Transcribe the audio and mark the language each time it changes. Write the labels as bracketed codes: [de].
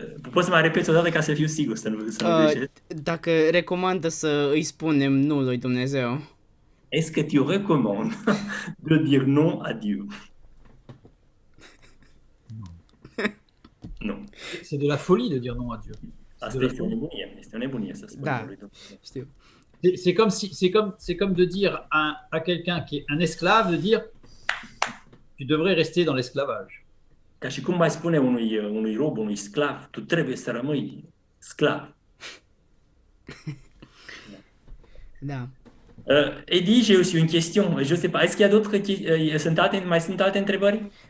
[ro] Poți să mai repeți o dată ca să fiu sigur, să nu greșesc? Dacă recomandă să îi spunem nu lui Dumnezeu. [fr] Est-ce que tu recommandes de dire non à Dieu? Non. C'est de la folie de dire non à Dieu. [ro] Asta este o nebunie să spunem Da, lui Dumnezeu. știu. [fr] C'est comme de dire à quelqu'un qui est un esclave, de dire tu devrais rester dans l'esclavage. [ro] Ca și cum mai spune unui rob, unui sclav, tu trebuie să rămâi sclav. Da. [fr] Eddie, j'ai aussi une question. Je sais pas, est-ce qu'il y a d'autres [ro] mai sunt alte întrebări?